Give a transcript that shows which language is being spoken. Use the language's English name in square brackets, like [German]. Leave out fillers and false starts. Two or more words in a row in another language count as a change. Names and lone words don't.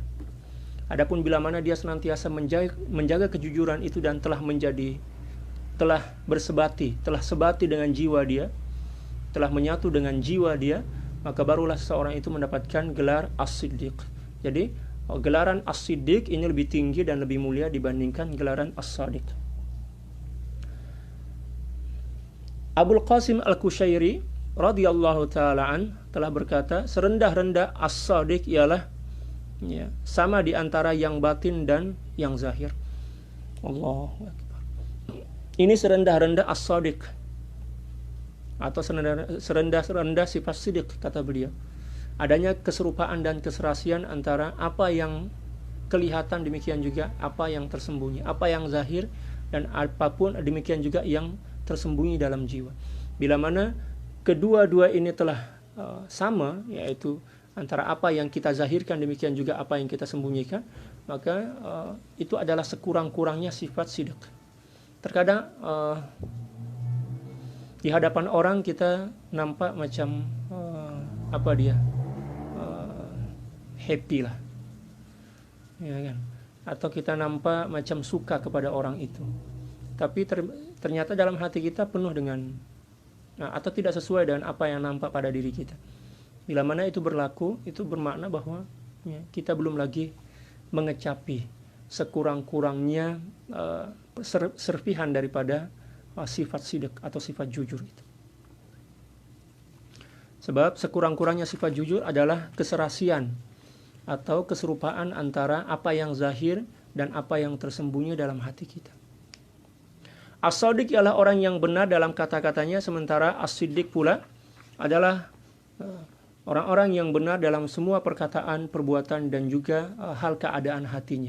[Malay] Adapun bila mana dia senantiasa menjaga kejujuran itu dan telah sebati dengan jiwa dia, telah menyatu dengan jiwa dia, maka barulah seseorang itu mendapatkan gelar as-siddiq. Jadi gelaran as-siddiq ini lebih tinggi dan lebih mulia dibandingkan gelaran as-sadiq. Abul Qasim Al-Kushairi [Arabic] رضي الله تعالى عن [Malay] telah berkata, serendah-rendah as-sadiq ialah sama di antara yang batin dan yang zahir. [Arabic] الله أكبر. [Malay] Ini serendah-rendah as-sadiq atau serendah-rendah sifat siddiq, kata beliau. Adanya keserupaan dan keserasian antara apa yang kelihatan, demikian juga apa yang tersembunyi, apa yang zahir, dan apapun demikian juga yang tersembunyi dalam jiwa. Bila mana kedua-dua ini telah sama, yaitu antara apa yang kita zahirkan demikian juga apa yang kita sembunyikan, maka itu adalah sekurang-kurangnya sifat sidq. Terkadang di hadapan orang kita nampak macam happy lah, ya kan? Atau kita nampak macam suka kepada orang itu, tapi ternyata dalam hati kita penuh dengan atau tidak sesuai dengan apa yang nampak pada diri kita. Bila mana itu berlaku, itu bermakna bahwa kita belum lagi mengecapi sekurang-kurangnya serpihan daripada sifat sidq atau sifat jujur itu. Sebab sekurang-kurangnya sifat jujur adalah keserasian atau keserupaan antara apa yang zahir dan apa yang tersembunyi dalam hati kita. As-Shadiq ialah orang yang benar dalam kata-katanya, sementara As-Siddiq pula adalah orang-orang yang benar dalam semua perkataan, perbuatan, dan juga hal keadaan hatinya.